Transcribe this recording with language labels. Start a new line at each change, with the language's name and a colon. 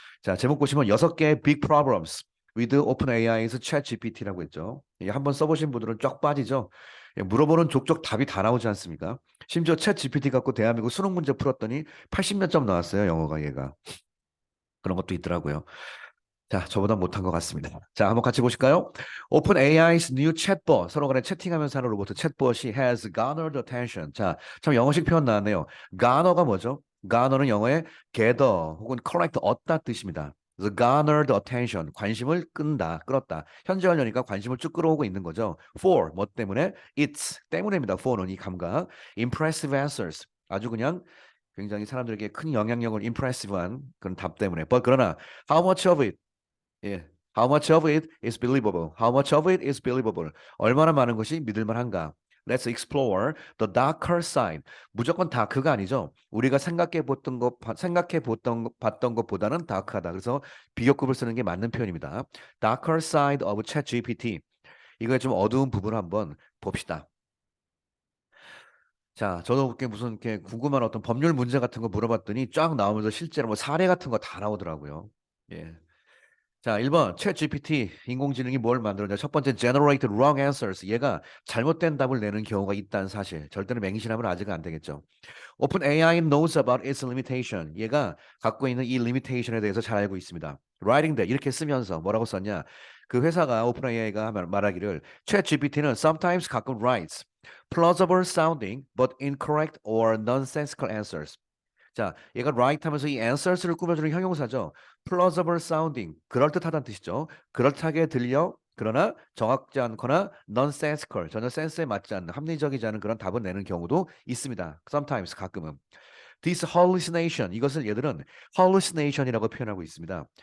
Korean: 자, 제목 보시면 6개의
English: big problems with OpenAI's Chat GPT
Korean: 라고 했죠. 이게 한번 써보신 분들은 쫙 빠지죠. 물어보는 족족 답이 다 나오지 않습니까? 심지어 챗 GPT 갖고 대한민국 수능 문제 풀었더니 80몇 점 나왔어요. 영어가 얘가. 그런 것도 있더라고요. 자, 저보다 못한 것 같습니다. 자, 한번 같이 보실까요?
English: OpenAI's new chatbot,
Korean: 서로 간에 채팅하면서 하는 로봇
English: chatbot이 has garnered attention.
Korean: 자, 참 영어식 표현 나왔네요. garner가 뭐죠? garner는 영어의 gather 혹은 collect 얻다 뜻입니다. 그래서
English: garnered attention,
Korean: 관심을 끈다, 끌었다. 현재 완료니까 관심을 쭉 끌어오고 있는 거죠. For, 뭐 때문에? It's, 때문에입니다. for는 이 감각.
English: Impressive answers,
Korean: 아주 그냥 굉장히 사람들에게 큰 영향력을 impressive한 그런 답 때문에.
English: But
Korean: 그러나
English: how much of it?
Korean: 예.
English: How much of it is believable? How much of it is believable?
Korean: 얼마나 많은 것이 믿을 만한가?
English: Let's explore the darker side.
Korean: 무조건 다크가 아니죠. 우리가 봤던 것보다는 다크하다. 그래서 비교급을 쓰는 게 맞는 표현입니다.
English: Darker side of ChatGPT.
Korean: 이거의 좀 어두운 부분을 한번 봅시다. 자, 저도 그렇게 무슨 이렇게 궁금한 어떤 법률 문제 같은 거 물어봤더니 쫙 나오면서 실제로 뭐 사례 같은 거 다 나오더라고요. 예. 자, 1번 챗 GPT 인공지능이 뭘 만들었냐. 첫 번째
English: generate wrong answers.
Korean: 얘가 잘못된 답을 내는 경우가 있다는 사실. 절대로 맹신하면 아직은 안 되겠죠.
English: OpenAI knows about its limitation.
Korean: 얘가 갖고 있는 이 limitation에 대해서 잘 알고 있습니다.
English: writing that
Korean: 이렇게 쓰면서 뭐라고 썼냐? 그 회사가 OpenAI가 말하기를 챗 GPT는 sometimes 가끔
English: writes plausible sounding but incorrect or nonsensical answers.
Korean: 자, 얘가 right 하면서 이 answers를 꾸며주는 형용사죠. plausible sounding, 그럴듯하다는 뜻이죠. 그럴듯하게 들려, 그러나 정확지 않거나 nonsensical, 전혀 센스에 맞지 않는, 합리적이지 않은 그런 답을 내는 경우도 있습니다. sometimes, 가끔은.
English: This hallucination,
Korean: 이것을 얘들은 hallucination이라고 표현하고 있습니다.